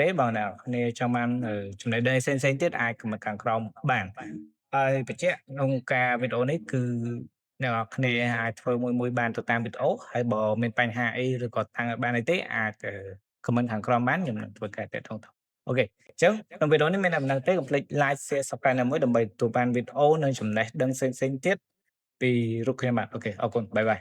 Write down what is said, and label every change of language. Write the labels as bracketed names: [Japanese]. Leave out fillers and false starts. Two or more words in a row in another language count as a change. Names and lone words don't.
[Khmer] បើអ្នកនរគ្នាចង់បានចំណេះដឹងផ្សេងៗទៀតអាច comment ខាងក្រោមបានហើយបញ្ជាក់ក្នុងការវីដេអូនេះគឺអ្នកនរគ្នាអាចធ្វើមួយៗបានទៅតាមវីដេអូហើយបើមានបញ្ហាអីឬក៏តាំងអត់បានអីទេអាច comment ខាងក្រោមបានខ្ញុំនឹងធ្វើការតាក់ទងទៅអូខេអញ្ចឹងក្នុងវីដេអូនេះមានតែប៉ុណ្្នឹងទេកុំភ្លេច [English] like share subscribe [Khmer] ណាមួយដើម្បីទទួលបានវីដេអូនិងចំណេះដឹងផ្សេងៗទៀតពីរូបខ្ញុំបាទអូខេអរគុណបាយបាយ